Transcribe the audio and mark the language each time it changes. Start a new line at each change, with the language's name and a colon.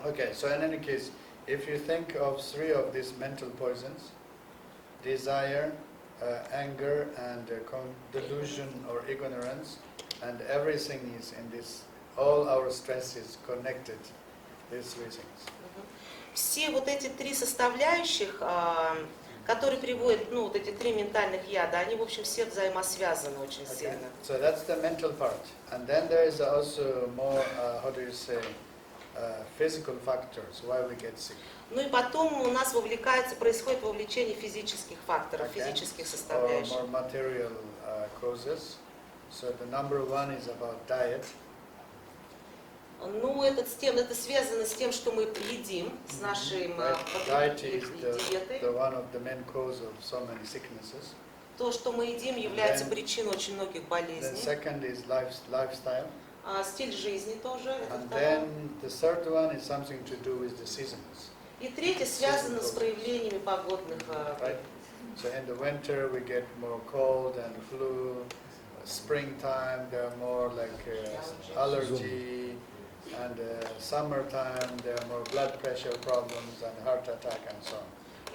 English: Okay, so in any case, if you think of 3 of these mental poisons, desire, anger, and delusion or ignorance, and everything is in this. All our stress is connected. These 3 things.
Russian: Все вот эти 3 составляющих который приводит, ну, вот эти три ментальных яда, они, в общем, все взаимосвязаны очень
English: Okay.
Russian: сильно.
English: So that's the mental part. And then there is also more, how do you say, physical factors, why we get sick.
Russian: Ну и потом у нас происходит вовлечение физических факторов,
English: Okay.
Russian: физических
English: Or
Russian: составляющих.
English: more material causes. So the number one is about diet.
Russian: Ну, это связано с тем, что мы едим, с нашей
English: Diet is
Russian: диетой.
English: the one of the main cause of so many sicknesses.
Russian: То, что мы едим, является
English: Then-
Russian: причиной очень многих
English: Then
Russian: болезней.
English: second is lifestyle.
Russian: Стиль жизни тоже. Это
English: And
Russian: второе.
English: then the third one is something to do with the seasons.
Russian: И третье связано с проявлениями погодных.
English: Right? So in the winter we get more cold and flu. Springtime there are more like allergy, and summertime there are more blood pressure problems and heart attack and so on.